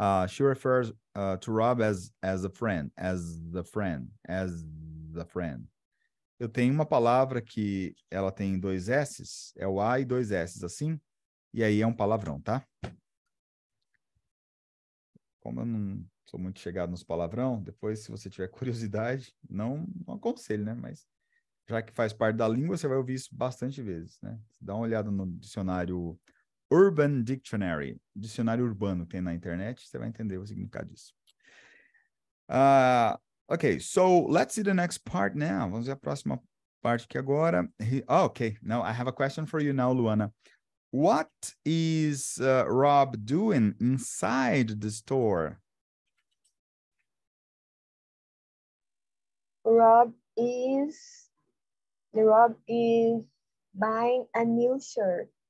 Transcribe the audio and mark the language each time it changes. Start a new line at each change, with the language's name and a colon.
English: She refers to Rob as a friend. As the friend. As the friend.
Portuguese: Eu tenho uma palavra que ela tem dois S's, é o A e dois S's, assim, e aí é um palavrão, tá? Como eu não sou muito chegado nos palavrão, depois, se você tiver curiosidade, não aconselho, né? Mas já que faz parte da língua, você vai ouvir isso bastante vezes, né? Dá uma olhada no dicionário Urban Dictionary, dicionário urbano que tem na internet, você vai entender o significado disso.
English: Okay, so let's see the next part now.
Portuguese: Vamos ver a próxima parte aqui agora.
English: Okay, now I have a question for you now, Luana. What is Rob doing inside the store? Rob is buying a new shirt.